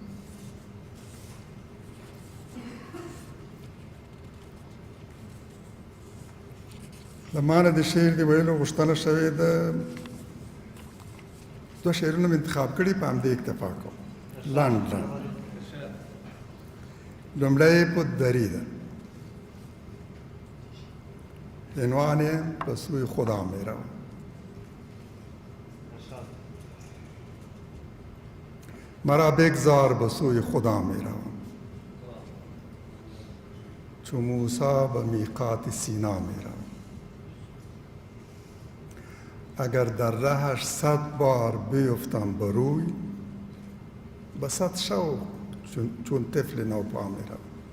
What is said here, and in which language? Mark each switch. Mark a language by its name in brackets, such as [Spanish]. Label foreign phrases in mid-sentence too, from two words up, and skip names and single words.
[Pashto] د ما نه د شعر د ویلو غوښتنه شوې ده. دوه شعرونه مې انتخاب کړي، په همدې اکتفا کوم. لنډ لومړی پدری ده، عنوان یې [Persian] به سوی خدا می روم. مرا بگذار به سوی خدا می روم، چو موسی به میقات سینا می روم. اگر در رهش 100 بار بیفتم به روی، به 100 شوق چون طفل نوپا می روم.